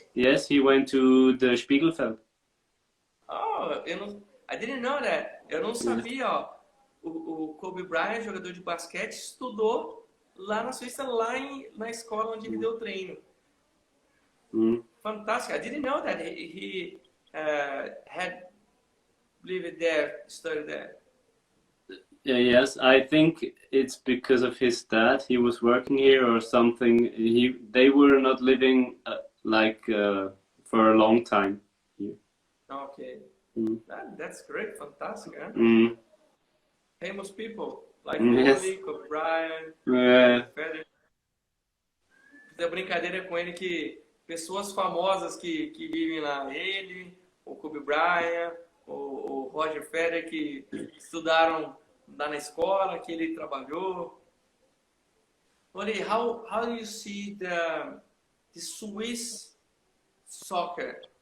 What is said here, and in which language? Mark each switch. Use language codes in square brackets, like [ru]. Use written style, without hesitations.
[en] Yes, he went to the Spiegelfeld. Oh, I didn't know that. [pt] Eu não sabia, ó. O Kobe Bryant, jogador de basquete, estudou lá na Suíça, na escola onde ele deu treino. Fantástico. [en] I didn't know that he had lived there, studied there. Yeah, yes, I think it's because of his dad. He was working here or something. They were not living for a long time here. Okay. That's great. Fantastic, huh? Famous people like Yes. Kobe, Kobe Bryant, Federer. [pt] Fiz a brincadeira com ele que pessoas famosas que vivem lá, ele, o Kobe Bryant, o Roger Federer, que estudaram lá na escola, que ele trabalhou. [en] Oli, how do you see the Swiss soccer?